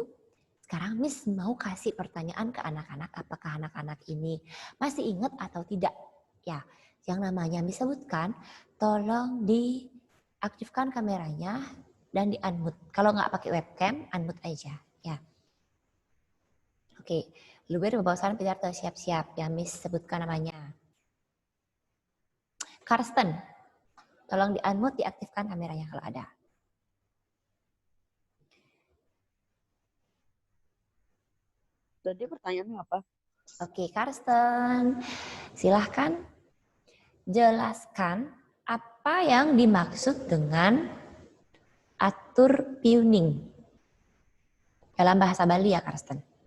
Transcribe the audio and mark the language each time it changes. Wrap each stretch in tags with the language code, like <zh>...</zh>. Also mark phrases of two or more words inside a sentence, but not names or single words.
<id>Sekarang Miss mau kasih pertanyaan ke anak-anak, apakah anak-anak ini masih ingat atau tidak? Ya, yang namanya Miss sebutkan, tolong diaktifkan kameranya dan di-unmute. Kalau nggak pakai webcam, unmute aja. Ya. Oke,</id> <ban>luwir bebawasan Pidarto,</ban> <id>siap-siap. Ya, Miss sebutkan namanya. Karsten, tolong di-unmute, diaktifkan kameranya kalau ada. Tadi pertanyaannya apa? Oke, Karsten, silahkan jelaskan apa yang dimaksud dengan</id> <ban>atur piuning</ban> <id>dalam bahasa Bali ya, Karsten.</id>